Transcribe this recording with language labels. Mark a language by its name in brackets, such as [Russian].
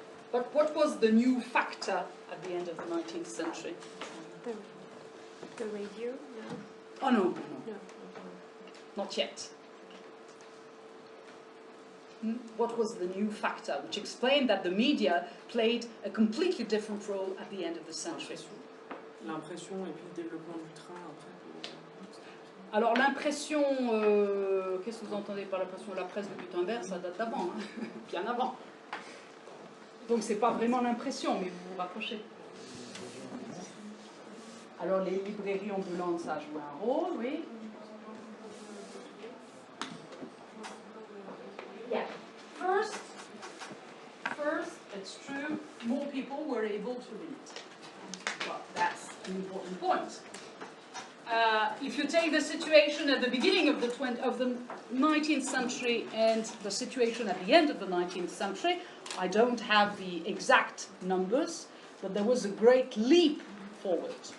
[English] But what was the new factor at the end of the 19th century? The radio? No. Oh, no. No. Not yet. What was the new factor which explained that the media played a completely different role at the end of the century? [French] L'impression et puis le développement du train, en fait. Alors l'impression, qu'est-ce que vous entendez par l'impression? La presse de Gutenberg, ça date d'avant, hein, bien avant. Donc c'est pas vraiment l'impression, mais vous vous rapprochez. Alors les librairies ambulantes, ça a joué un rôle, oui. [English] Yeah. First, it's true, more people were able to read. Well, that's an important point. If you take the situation at the beginning of the 19th century and the situation at the end of the 19th century, I don't have the exact numbers, but there was a great leap forward.